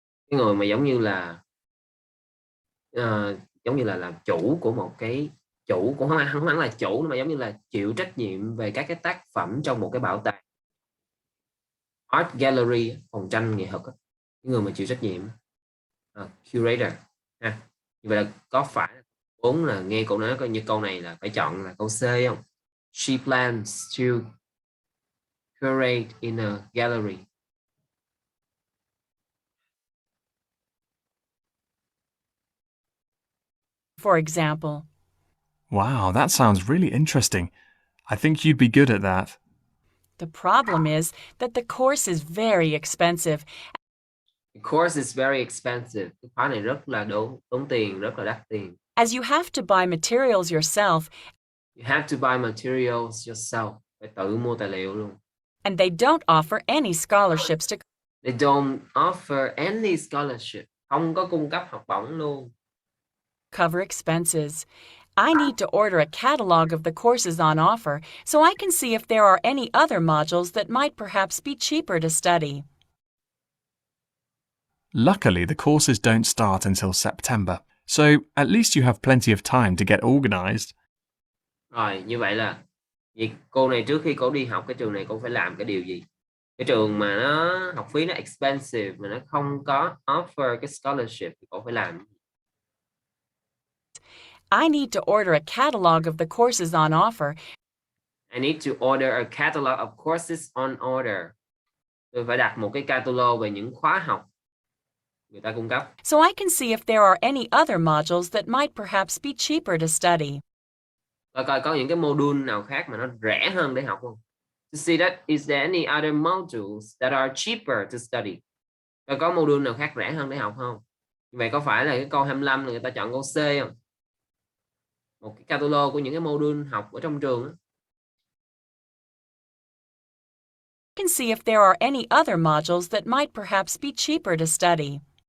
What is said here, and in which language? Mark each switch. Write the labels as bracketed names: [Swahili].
[Vietnamese] Cái người mà giống như là làm chủ của một cái, chủ cũng không hẳn là chủ, mà giống như là chịu trách nhiệm về các cái tác phẩm trong một cái bảo tàng, art gallery, phòng tranh nghệ thuật. Cái người mà chịu trách nhiệm, curator ha. Như vậy là có phải 4 là nghe cô nói coi như câu này là phải chọn là câu C không? [English] She plans to curate in a gallery. For example. Wow, that sounds really interesting. I think you'd be good at that. The problem is that the course is very expensive. The course is very expensive. [Vietnamese] Cái khóa này rất là tốn tiền, rất là đắt tiền. [English] As you have to buy materials yourself. You have to buy materials yourself. [Vietnamese] Phải tự mua tài liệu luôn. [English] And they don't offer any scholarships to. They don't offer any scholarship. [Vietnamese] Không có cung cấp học bổng luôn. [English] Cover expenses. I need to order a catalog of the courses on offer so I can see if there are any other modules that might perhaps be cheaper to study. Luckily, the courses don't start until September, so at least you have plenty of time to get organised. [Vietnamese] Rồi, như vậy là cô này trước khi cô đi học cái trường này cô phải làm cái điều gì? Cái trường mà nó học phí nó expensive mà nó không có offer cái scholarship thì cậu phải làm. [English] I need to order a catalog of the courses on offer. I need to order a catalog of courses on order. [Vietnamese] Tôi phải đặt một cái catalog về những khóa học người ta cung cấp. [English] So I can see if there are any other modules that might perhaps be cheaper to study. [Vietnamese] Coi coi có những cái module nào khác mà nó rẻ hơn để học không? [English] To see that is there any other modules that are cheaper to study? [Vietnamese] Coi có module nào khác rẻ hơn để học không? Vậy có phải là cái câu 25 là người ta chọn câu C không? Một cái catalog của những cái module học ở trong trường đó. [English] I can see if there are any other modules that might perhaps be cheaper to study.